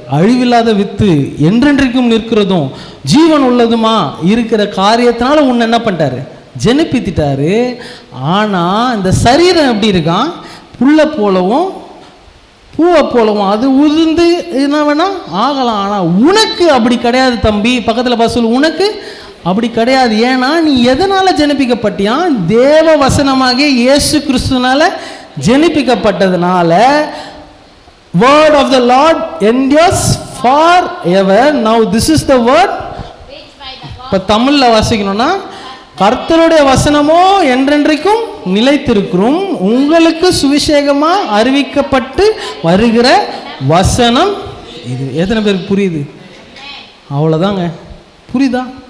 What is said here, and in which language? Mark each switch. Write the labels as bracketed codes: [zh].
[ta] அழிவில்லாத வித்து என்றென்றைக்கும் நிற்கிறதும் ஜீவன் உள்ளதுமா இருக்கிற காரியத்தினால உன்னை என்ன பண்ணிட்டாரு? ஜெனிப்பித்திட்டாரு. ஆனால் இந்த சரீரம் எப்படி இருக்கான்? புல்லை போலவும் பூவை போலவும் அது உதிர்ந்து என்ன வேணா ஆகலாம். ஆனால் உனக்கு அப்படி கிடையாது தம்பி. பக்கத்தில் பார்த்து உனக்கு அப்படி கிடையாது. ஏன்னா நீ எதனால் ஜெனிப்பிக்கப்பட்டியா? தேவ வசனமாகிய இயேசு கிறிஸ்துனால ஜெனிப்பிக்கப்பட்டதுனால [en] word of the Lord endures forever. Now this is the word. [ta] இப்போ தமிழில் வாசிக்கணும்னா கர்த்தருடைய வசனமோ என்றென்றைக்கும் நிலைத்திருக்கிறோம், உங்களுக்கு சுவிசேஷமாக அறிவிக்கப்பட்டு வருகிற வசனம் இது. எத்தனை பேருக்கு புரியுது? அவ்வளோதாங்க. புரியுதா?